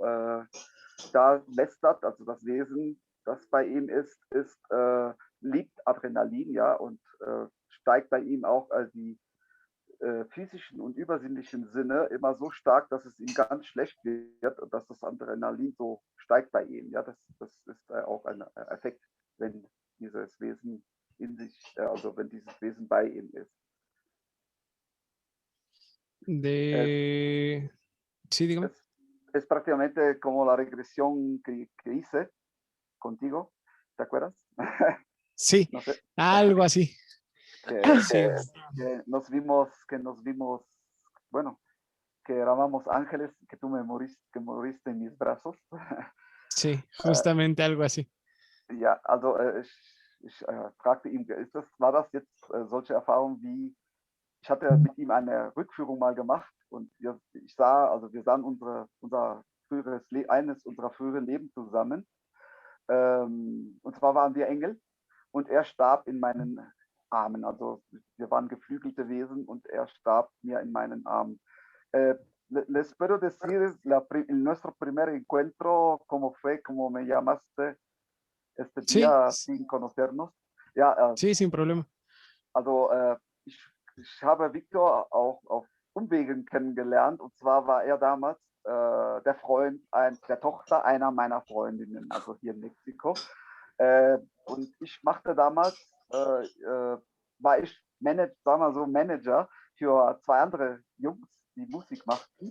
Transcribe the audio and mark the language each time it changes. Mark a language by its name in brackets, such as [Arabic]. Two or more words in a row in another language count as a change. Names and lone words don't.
[German] Da Lestat, also das Wesen, das bei ihm ist, liebt Adrenalin, ja, und steigt bei ihm auch die physischen und übersinnlichen Sinne immer so stark, dass es ihm ganz schlecht wird und dass das Adrenalin so steigt bei ihm. Ja, das ist auch ein Effekt, wenn dieses Wesen in sich, also wenn dieses Wesen bei ihm ist. [Spanish] Sí, dígame. Es prácticamente como la regresión que hice contigo, ¿te acuerdas? Sí, no sé. Algo así. Que nos vimos, bueno, que éramos ángeles, que tú que moriste en mis brazos. Sí, justamente algo así. [German] Ja, also ich fragte ihn, war das jetzt solche Erfahrungen wie, ich hatte mit ihm eine Rückführung mal gemacht und wir sahen eines unserer früheren Leben zusammen. Und zwar waren wir Engel und er starb in meinen Armen. Also wir waren geflügelte Wesen und er starb mir in meinen Armen. [Spanish] Les puedo decir nuestro primer encuentro, cómo fue, cómo me llamaste. este Sí, día sin conocernos. Ja, sí, sin problema. [German] also ich habe Viktor auch auf Umwegen kennengelernt. Und zwar war er damals der Freund der Tochter einer meiner Freundinnen, also hier in Mexiko. Und ich machte damals, war ich sagen wir so, Manager für 2 andere Jungs, die Musik machten.